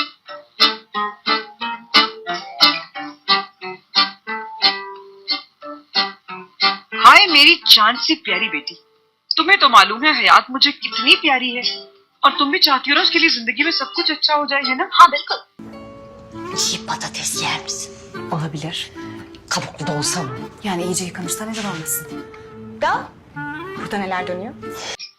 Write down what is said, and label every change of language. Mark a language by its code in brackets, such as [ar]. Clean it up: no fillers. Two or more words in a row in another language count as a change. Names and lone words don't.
[hi] हाय मेरी चांद सी प्यारी बेटी, तुम्हें तो मालूम है हयात मुझे कितनी प्यारी है, और तुम भी चाहती हो ना उसके लिए जिंदगी में सब कुछ अच्छा हो जाए, है ना? हाँ बिल्कुल। [tr] Çiğ patates yer misin? Olabilir. Kabuklu da olsa mı? Yani iyice yıkanırsa neden olmasın? Da? Burada neler dönüyor?